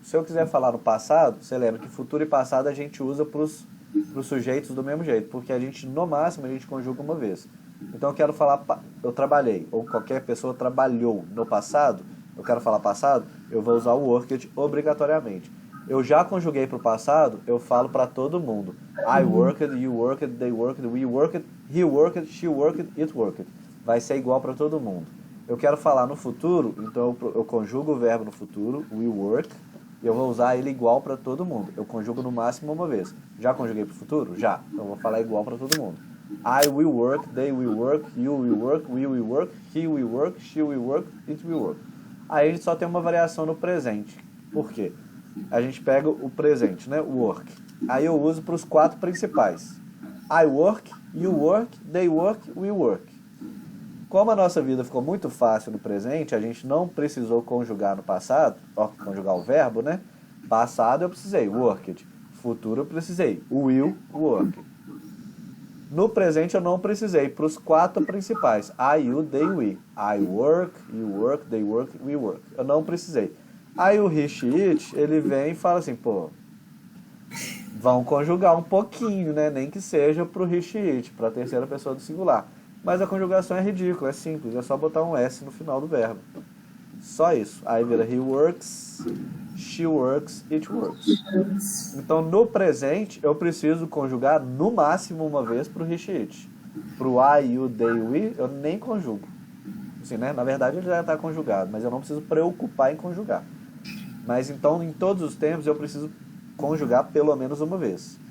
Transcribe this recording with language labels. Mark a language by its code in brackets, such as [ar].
[pt] Se eu quiser falar no passado, você lembra que futuro e passado a gente usa para os sujeitos do mesmo jeito, porque a gente, no máximo, a gente conjuga uma vez. Então eu quero falar, eu trabalhei, ou qualquer pessoa trabalhou no passado, eu quero falar passado, eu vou usar o worked obrigatoriamente. Eu já conjuguei para o passado, eu falo para todo mundo. [en] I worked, you worked, they worked, we worked, he worked, she worked, it worked. [pt] Vai ser igual para todo mundo. Eu quero falar no futuro, então eu conjugo o verbo no futuro, will work, e eu vou usar ele igual para todo mundo. Eu conjugo no máximo uma vez. Já conjuguei para o futuro? Já. Então eu vou falar igual para todo mundo. [en] I will work, they will work, you will work, we will work, he will work, she will work, it will work. [pt] Aí a gente só tem uma variação no presente. Por quê? A gente pega o presente, né? Work. Aí eu uso para os 4 principais. [en] I work, you work, they work, we work. [pt] Como a nossa vida ficou muito fácil no presente, a gente não precisou conjugar no passado, conjugar o verbo, né? Passado eu precisei, worked. Futuro eu precisei, will, work. No presente eu não precisei, para os 4 principais. [en] I, you, they, we. I work, you work, they work, we work. [pt] Eu não precisei. Aí o he, she, it, ele vem e fala assim, pô, vão conjugar um pouquinho, né? Nem que seja para o he, she, it, para a terceira pessoa do singular. Mas a conjugação é ridícula, é simples, é só botar um S no final do verbo. Só isso. Aí vira [en] he works, she works, it works. [pt] Então, no presente, eu preciso conjugar no máximo uma vez para o he, she, it. Para o I, you, they, we, eu nem conjugo. Assim, né? Na verdade, ele já está conjugado, mas eu não preciso preocupar em conjugar. Mas, então, em todos os tempos, eu preciso conjugar pelo menos uma vez.